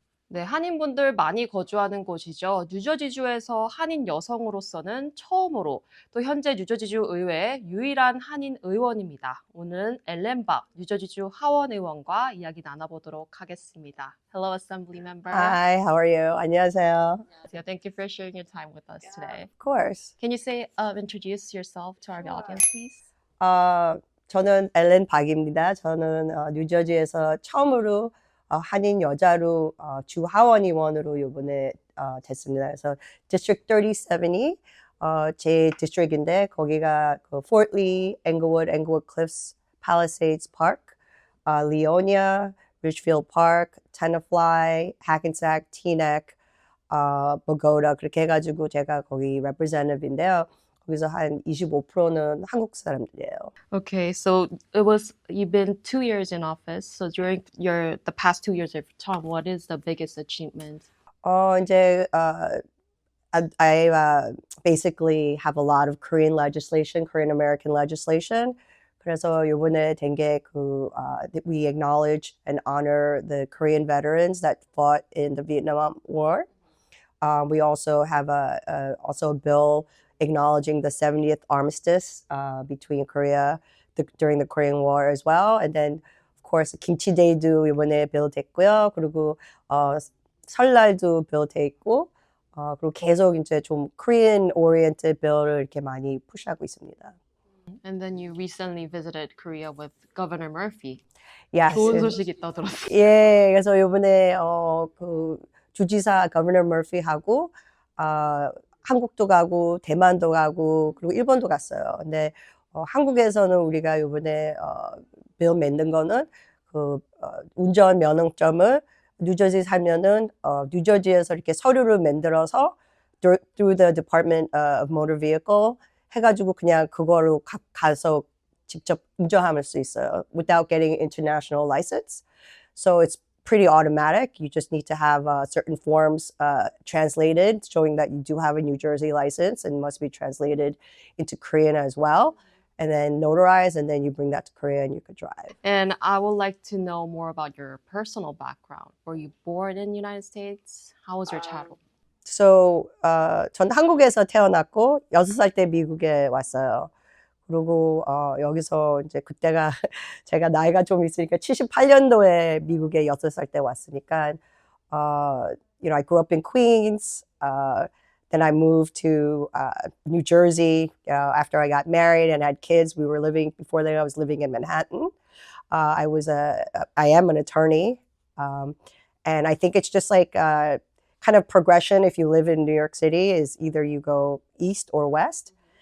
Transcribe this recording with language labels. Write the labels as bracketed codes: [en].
[ko] 네, 한인분들 많이 거주하는 곳이죠. 뉴저지주에서 한인 여성으로서는 처음으로 또 현재 뉴저지주 의회의 유일한 한인 의원입니다. 오늘은 엘렌박 뉴저지주 하원의원과 이야기 나눠보도록 하겠습니다. [en] Hello, Assembly Member. Hi, how are you? [ko] 안녕하세요. [en] Yeah, thank you for sharing your time with us today. Of course. Can you introduce yourself to our audience, please? [ko] 저는 엘렌 박입니다. 저는 뉴저지에서 처음으로 한인 여자로 주 하원의원으로 이번에 됐습니다. 그래서 District 37이 제 디스트릭인데 거기가 그 Fort Lee, Englewood Cliffs, Palisades Park, Leonia, Ridgefield Park, Tenafly, Hackensack, Teaneck, Bogota 그렇게 해가지고 제가 거기 representative인데요. 거기서 한 25%는 한국 사람들이에요. [en] Okay, so you've been 2 years in office. So during the past 2 years of your term, what is the biggest achievement? 이제 I basically have a lot of Korean legislation, Korean American legislation. [ko] 그래서 이번에 된 게 [en] we acknowledge and honor the Korean veterans that fought in the Vietnam War. We also have also a bill acknowledging the 70th armistice between Korea during the Korean War as well. And then, of course, [ko] 김치 데이도 이번에 bill 됐고요. 그리고 설날도 bill 돼 있고, 그리고 계속 이제 좀 Korean oriented bill을 이렇게 많이 푸시하고 있습니다. [en] And then you recently visited Korea with Governor Murphy. Yes. [ko] 좋은 소식 있다고 들었어요. 예, 그래서 이번에 그 주지사 Governor Murphy하고 한국도 가고 대만도 가고 그리고 일본도 갔어요. 근데 한국에서는 우리가 이번에 bill 만든 거는 그 운전 면허점을 뉴저지 살면은 뉴저지에서 이렇게 서류를 만들어서 [en] through the Department of Motor Vehicle [ko] 해가지고 그냥 그거로 가서 직접 운전할 수 있어요. [en] Without getting international license. So it's pretty automatic. You just need to have certain forms translated showing that you do have a New Jersey license and must be translated into Korean as well. And then notarized, and then you bring that to Korea and you could drive. And I would like to know more about your personal background. Were you born in the United States? How was your childhood? [ko] So, 전 한국에서 태어났고 6살 때 미국에 왔어요. 그리고 여기서 이제 그때가 제가 나이가 좀 있으니까 78년도에 미국에 6살 때 왔으니까 [en] you know, I grew up in Queens. Then I moved to New Jersey after I got married and had kids. Before that I was living in Manhattan. I am an attorney. And I think it's just like kind of progression if you live in New York City is either you go east or west.